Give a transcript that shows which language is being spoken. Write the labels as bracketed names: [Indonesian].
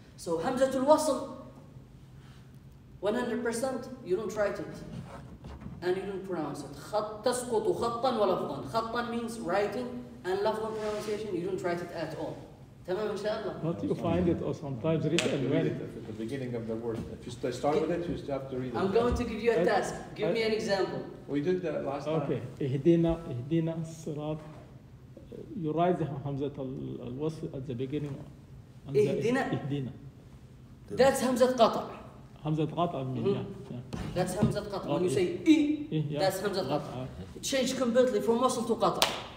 [English] So, Hamzatul wasl, 100%, you don't write it. And you don't pronounce it. [Arabic] تسقط خطا ولفظا. [English] خطا means writing, and لفظا pronunciation, you don't write it at all. [Arabic] تمام إن شاء الله. [English] But you find it or sometimes You have to written when it at the beginning of the word. If you start with it, you still have to read it. I'm going to give you a task. Give me an example. We did that last time. [Arabic] okay اهدنا الصراط. [English] You write the همزة الوصل at the beginning. اهدنا. That's Hamzat Qata'. [Arabic] همزة قطع من [English] That's Hamzat Qata'. When you say I, that's Hamzat Qata'. It changed completely from wasl to Qata'.